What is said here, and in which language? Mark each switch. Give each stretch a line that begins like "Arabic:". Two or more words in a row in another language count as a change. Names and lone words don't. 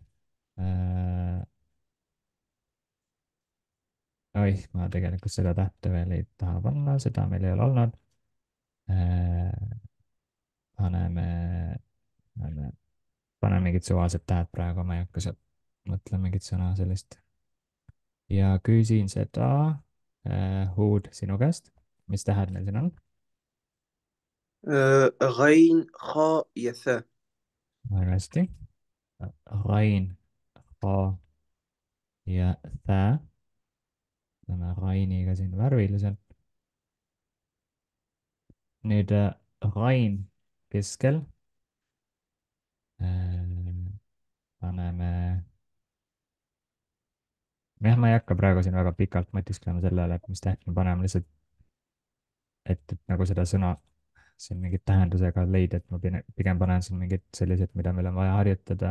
Estonian: oih, ma tegelikult seda tähte veel ei taha panna, seda meil ei ole olnud. paneme mingid suvalised tähed praegu, ma ei hakka sealt mõtlema mingit sõna sellist. ja küsin seda Hood sinu käest, mis tähed meil siin on?
Arabic: غين خاء ja ثاء.
Estonian: väga hästi. Rain, Ha ja Thä. Teeme Rainiga siin värviliselt. nüüd Rain keskel. paneme, jah, ma ei hakka praegu siin väga pikalt mõtisklema selle üle, et mis täht me paneme, lihtsalt et nagu seda sõna siin mingit tähendusega leida, et ma pigem panen siin mingid sellised, mida meil on vaja harjutada.